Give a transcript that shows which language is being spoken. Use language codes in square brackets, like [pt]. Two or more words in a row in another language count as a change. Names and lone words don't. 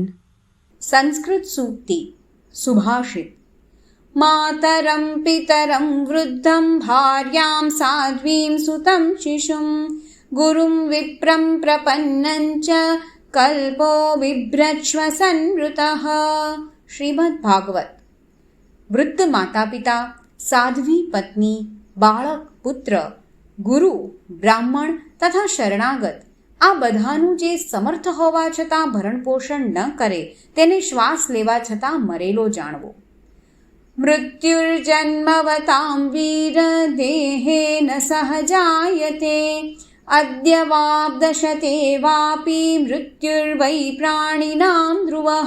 [sa] संस्कृत सूक्ति सुभाषित मातरं पितरं वृद्धं भार्यां साध्वीं सुतं शिशुं गुरुं विप्रं प्रपन्नं च कल्पो बिभ्रच्व संवृतः। [gu] श्रीमद् भागवत। વૃદ્ધ માતા પિતા, સાધ્વી પત્ની, બાળક, પુત્ર, ગુરુ, બ્રાહ્મણ તથા શરણાગત આ બધાનું જે સમર્થ હોવા છતાં ભરણ પોષણ ન કરે તેને શ્વાસ લેવા છતાં મરેલો જાણવો. [sa] મૃત્યુર્જન્મવતાં વીર દેહેન સહજાયતે અદ્ય વાબ્દશતે વાપી મૃત્યુર્વૈ પ્રાણિનાં ધ્રુવઃ.